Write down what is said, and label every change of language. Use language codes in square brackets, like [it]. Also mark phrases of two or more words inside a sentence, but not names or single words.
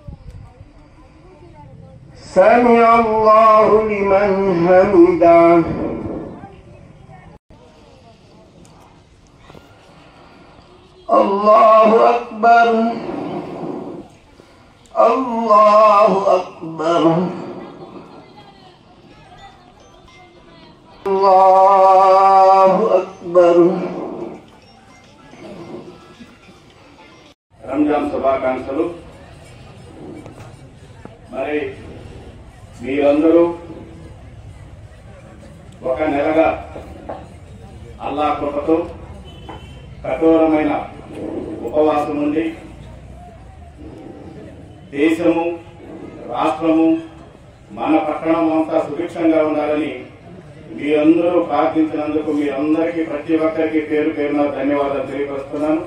[ar] سمع الله لمن حمده الله أكبر الله أكبر الله أكبر [te] రంజాన్ శుభాకాంక్షలు. మరి మీరందరూ ఒక నెలగా అల్లాహ్ కృపతో కఠోరమైన ఉపవాసం నుండి దేశము, రాష్ట్రము, మన పట్టణం అంతా సుభిక్షంగా ఉండాలని మీరందరూ ప్రార్థించినందుకు మీరందరికీ ప్రతి ఒక్కరికి పేరు పేరున ధన్యవాదాలు తెలియపరుస్తున్నాను.